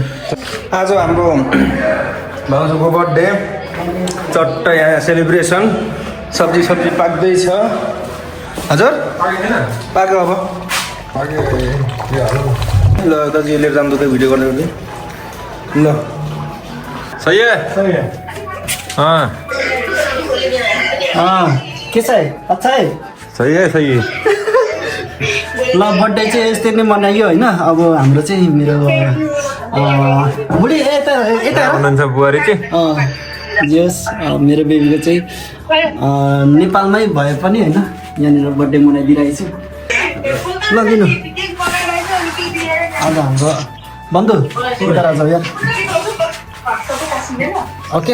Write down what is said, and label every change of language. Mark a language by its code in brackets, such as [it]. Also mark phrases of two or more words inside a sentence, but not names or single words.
[ne] आज हाम्रो भाउजूको बर्थडे चट्ट यहाँ सेलिब्रेसन सब्जी पाक्दैछ हजुर पाक्यो अब ल दाजु लिएर जानु त भिडियो गर्दै ल [hi] सही है हाँ [ne] के छ [hi] है? अच्छा है। सही है सही है [ne] ल बर्थडे चाहिँ यस्तै नै मनाइयो होइन। अब हाम्रो चाहिँ मेरो बुढी यता यता हुनुहुन्छ बुहारी चाहिँ यस मेरो बेबीको चाहिँ नेपालमै भए पनि होइन यहाँनिर बर्थडे मनाइदिइरहेको छु ल दिनु आज हाम्रो बन्धु उता राजा यार ओके